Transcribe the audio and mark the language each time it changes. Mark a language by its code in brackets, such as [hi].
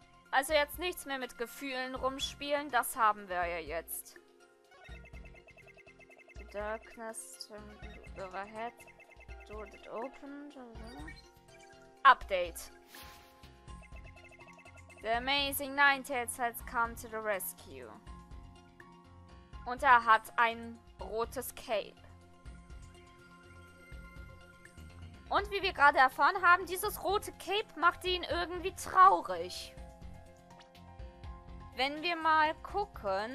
[de] Also jetzt nichts mehr mit Gefühlen rumspielen, das haben wir ja jetzt. [en] The darkness turned overhead. Door that opened. Update. The amazing Ninetales has come to the rescue. [de] Und er hat ein rotes Cape. Und wie wir gerade erfahren haben, dieses rote Cape macht ihn irgendwie traurig. Wenn wir mal gucken.